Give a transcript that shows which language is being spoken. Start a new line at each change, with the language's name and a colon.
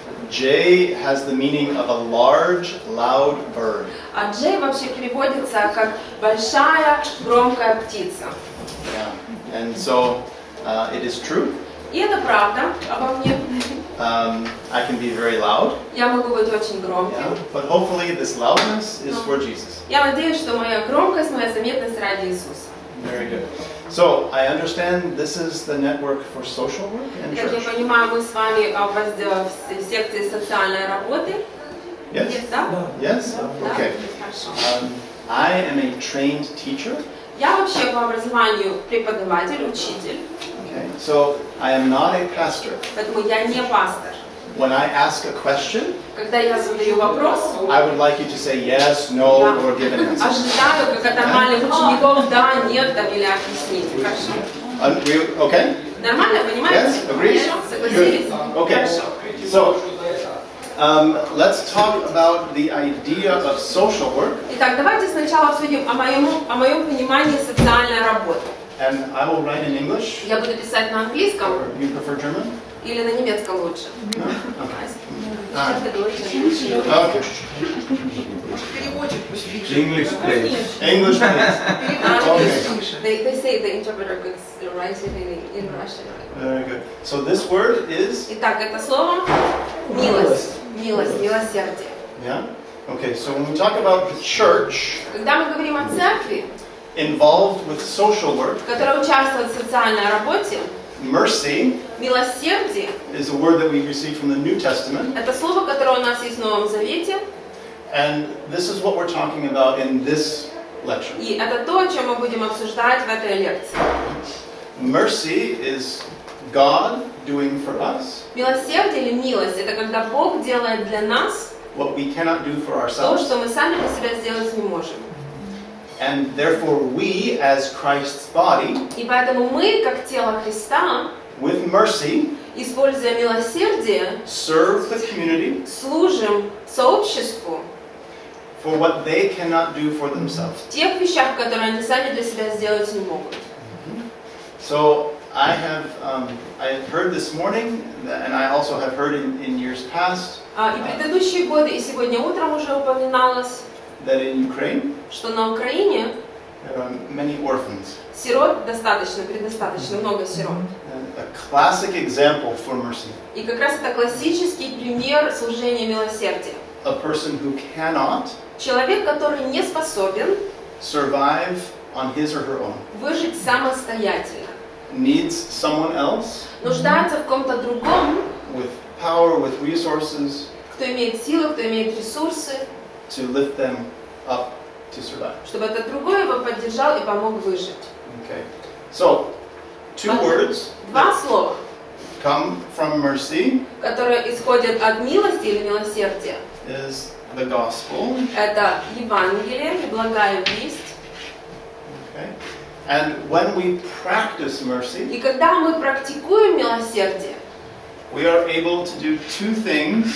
English: Jay has the meaning of a large, loud bird.
Russian: а Джей вообще переводится как большая, громкая птица.
English: Yeah. And so it is true.
Russian: И это правда обо мне.
English: I can be very loud.
Russian: Я могу быть очень громким.
English: Yeah. But hopefully this loudness is for Jesus.
Russian: Я надеюсь, что моя громкость, моя заметность ради Иисуса.
English: Very good. So I understand this is the network for social work and
Russian: Как я
English: church.
Russian: понимаю, мы с вами в секции социальной работы.
English: Yes?
Russian: Да?
English: Yes?
Russian: Да?
English: Okay.
Russian: Хорошо.
English: I am a trained teacher.
Russian: Я вообще по образованию преподаватель, учитель,
English: Okay. So I am not a pastor.
Russian: поэтому я не пастор.
English: When I ask a question,
Russian: Когда я задаю вопрос,
English: I would like you to say yes, no,
Russian: я
English: or give an answer.
Russian: ожидаю, как от нормальных учеников, да, нет, там, или объяснить. Хорошо.
English: Okay?
Russian: Нормально, понимаете?
English: Yes? Agree?
Russian: Хорошо, согласились?
English: Okay.
Russian: Хорошо.
English: So let's talk about the idea of social work.
Russian: Итак, давайте сначала обсудим о моем понимании социальной работы.
English: And I will write in English.
Russian: Я буду писать на английском
English: Or you prefer German?
Russian: или на немецком лучше.
English: No? Okay. Okay.
Russian: Переводчик пусть пишет.
English: English, please. English, please. Okay. They say the interpreter could write it in Russian. Very good. So this word is.
Russian: Итак, это слово милость, милость, милосердие.
English: Yeah. Okay. So when we talk about the church
Russian: Когда мы говорим о церкви,
English: involved with social work,
Russian: которая участвует в социальной работе,
English: mercy
Russian: милосердие
English: is a word that we receive from the New Testament.
Russian: это слово, которое у нас есть в Новом Завете,
English: And this is what we're talking about in this lecture.
Russian: и это то, о чем мы будем обсуждать в этой лекции.
English: Mercy is God doing for us
Russian: Милосердие или милость это когда Бог делает для нас
English: what we cannot do for
Russian: то,
English: ourselves.
Russian: что мы сами для себя сделать не можем.
English: And therefore we, as Christ's body,
Russian: И поэтому мы, как тело Христа,
English: with mercy,
Russian: используя милосердие,
English: serve the community
Russian: служим сообществу
English: for what they cannot do for themselves.
Russian: в тех вещах, которые они сами для себя сделать не могут.
English: So I have heard this morning, and I also have heard in years past,
Russian: И предыдущие годы, и сегодня утром уже упоминалось,
English: that in Ukraine
Russian: что на Украине
English: there are many orphans.
Russian: сирот предостаточно много сирот.
English: And a classic example for mercy.
Russian: И как раз это классический пример служения милосердия.
English: A person who cannot
Russian: Человек, который не способен
English: survive on his or her own,
Russian: выжить самостоятельно,
English: needs someone else
Russian: нуждается в ком-то другом,
English: with power, with resources
Russian: кто имеет силы, кто имеет ресурсы,
English: to lift them up to survive.
Russian: чтобы этот другой его поддержал и помог выжить.
English: Okay. So, two words
Russian: Два
English: that
Russian: слова,
English: come from mercy
Russian: которые исходят от милости или милосердия.
English: is the gospel.
Russian: Это Евангелие, благая весть.
English: Okay. And when we practice mercy,
Russian: И когда мы практикуем милосердие,
English: we are able to do two things